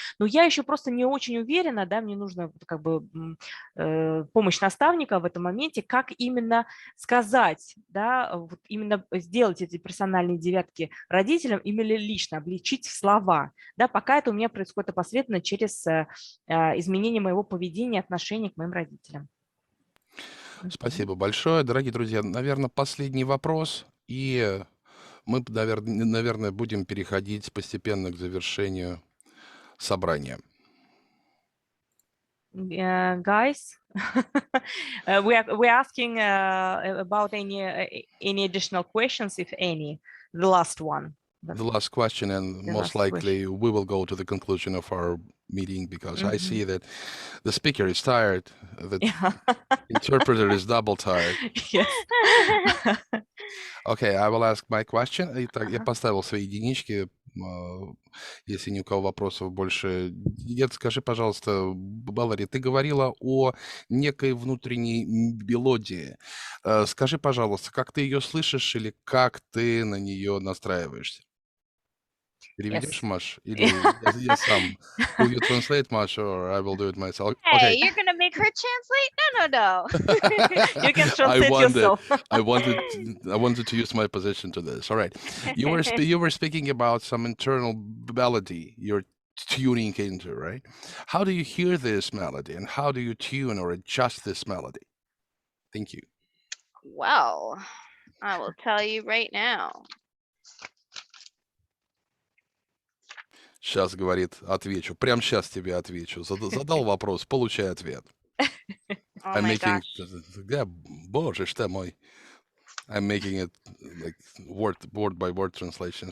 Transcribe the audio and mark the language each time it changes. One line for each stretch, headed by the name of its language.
Russian: Но я еще просто не очень уверена, да, мне нужна как бы помощь наставника в этом моменте, как именно сказать, да, вот именно сделать эти персональные 9 родителям, именно лично обличить в слова, да, пока это у меня происходит опосредованно через изменение моего поведения, отношения к моим родителям. Спасибо большое. Дорогие друзья, наверное, последний вопрос, и мы, наверное, будем переходить постепенно к завершению собрания.
English: Guys, we're asking about any additional questions, if any. The last one. The last question, and most likely we will go to the conclusion of our meeting, because I see that the speaker is tired, the interpreter is double tired. Yes. Okay, I will ask my question.
Russian: Итак, я поставил свои единички. Если ни у кого вопросов больше нет, скажи, пожалуйста, Мэллори, ты говорила о некой внутренней мелодии. Скажи, пожалуйста, как ты ее слышишь или как ты на нее настраиваешься? Переведешь, Маш? Или я сам?
English: Will you translate, Маш, or I will do it myself? Hey, you're gonna make her translate? No. You can translate yourself. I wanted to use my position to this. All right. You were speaking about some internal melody you're tuning into, right? How do you hear this melody, and how do you tune or adjust this melody? Thank you. Well, I will tell you right now.
Russian: Сейчас, говорит, отвечу. Прямо сейчас тебе отвечу. Задал вопрос, получай ответ.
English: Oh my gosh.
Russian: Да, боже ж ты мой.
English: I'm making it like word by word translation.